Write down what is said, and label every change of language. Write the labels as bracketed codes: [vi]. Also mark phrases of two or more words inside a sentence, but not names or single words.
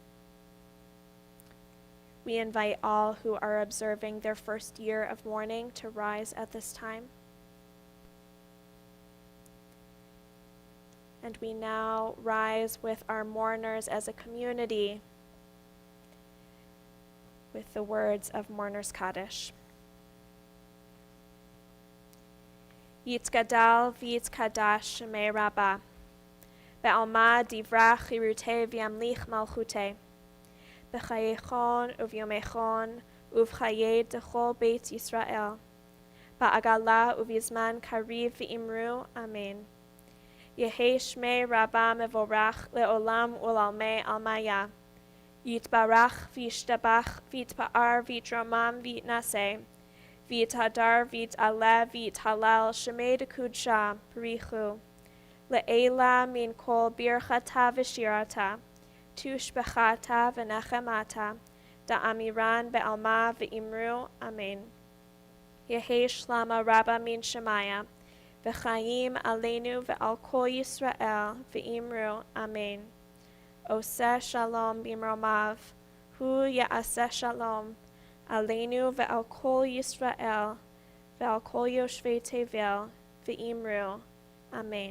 [en] We invite all who are observing their first year of mourning to rise at this time. And we now rise with our mourners as a community with the words of Mourner's Kaddish. [arc] יתגדל ויתקדש שמיה רבא, בעלמא די ברא כרעותה וימליך מלכותה, בחייכון וביומיכון ובחיי דכל בית ישראל, בעגלא ובזמן קריב ואמרו, אמן. יהא שמיה רבא מברך לעלם ולעלמי עלמיא, יתברך וישתבח ויתפאר ויתרומם ויתנשא, ויתהדר ויתעלה ויתהלל שמיה דקודשא בריך, לעלא מן כל ברכתא ושירתא, תשבחתא ונחמתא, דאמירן בעלמא ואמרו, אמן. יהא שלמא רבא מן שמיא, וחיים עלינו ועל כל ישראל ואמרו, אמן. [he] עשה שלום במרומיו, הוא יעשה שלום, עלינו ועל כל ישראל, ועל כל יושבי תבל, ואמרו, אמן.